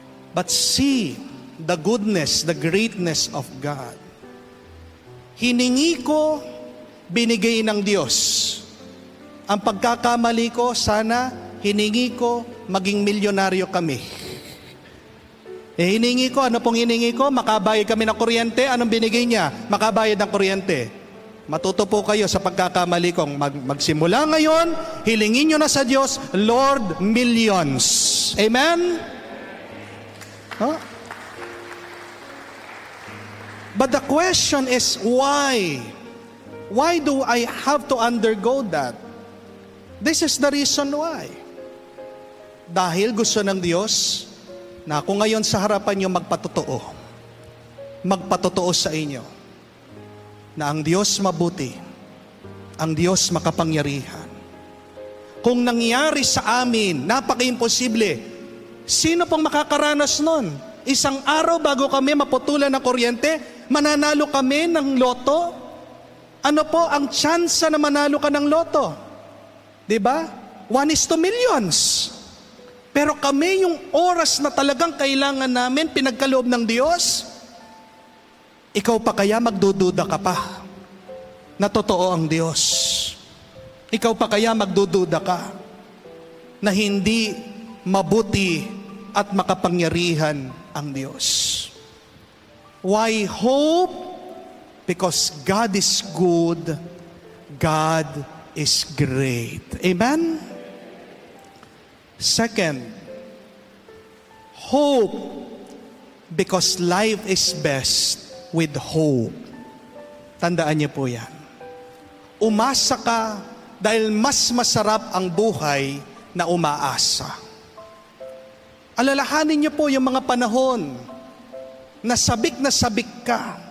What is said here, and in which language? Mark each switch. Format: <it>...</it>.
<en>But see the goodness, the greatness of God.</en> <tl>Hiningi ko, binigay ng Diyos. Ang pagkakamali ko, sana hiningi ko, maging milyonaryo kami. Hiningi ko, ano pong hiningi ko? Makabayad kami ng kuryente. Anong binigay niya? Makabayad ng kuryente. Matuto po kayo sa pagkakamali kong magsimula ngayon, hilingin nyo na sa Diyos, Lord, millions. Amen? Huh?</tl> <en>But the question is, why? Why do I have to undergo that? This is the reason why.</en> <tl>Dahil gusto ng Diyos na ako ngayon sa harapan nyo magpatotoo sa inyo na ang Diyos mabuti, ang Diyos makapangyarihan. Kung nangyari sa amin, napaka-imposible. Sino pong makakaranas nun? Isang araw bago kami maputulan ng kuryente, mananalo kami ng loto? Ano po ang tsansa na manalo ka ng loto? Diba? 1:2 millions. Pero kami yung oras na talagang kailangan namin, pinagkaloob ng Diyos, ikaw pa kaya magdududa ka pa na totoo ang Diyos? Ikaw pa kaya magdududa ka na hindi mabuti at makapangyarihan ang Diyos?</tl> <en>Why hope? Because God is good, God is great. Amen? Second, hope because life is best with hope.</en> <tl>Tandaan niyo po yan. Umasa ka dahil mas masarap ang buhay na umaasa. Alalahanin niyo po yung mga panahon na sabik ka.</tl>